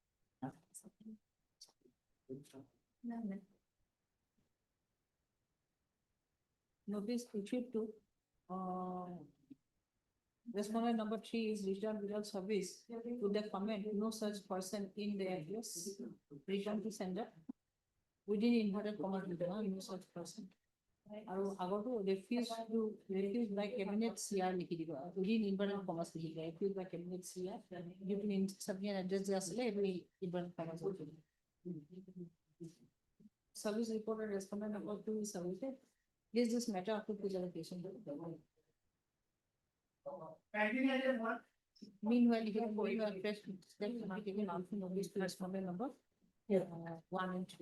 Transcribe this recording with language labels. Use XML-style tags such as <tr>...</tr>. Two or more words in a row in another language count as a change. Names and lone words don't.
<en>Notice issued to respondent number 3 is returned without service with the comment no such person in the address return to sender within inverted commas no such person.</en> <as>আৰু আগতো</as> <en>refuse by cabinet CR</en> <as>লিখি দিব</as> <en>within inverted commas</en> <as>লিখি দিব</as> <en>refuse by cabinet CR due to insufficient address</en> <as>যে আছিলে এটো</as> <en>inverted commas</en> <as>লিখি দিব</as> <en>service reported respondent number 2 is submitted. Is this matter up to presentation? Meanwhile, you can go to a fresh step to be taken out to notice to respondent number 1 and 2.</en>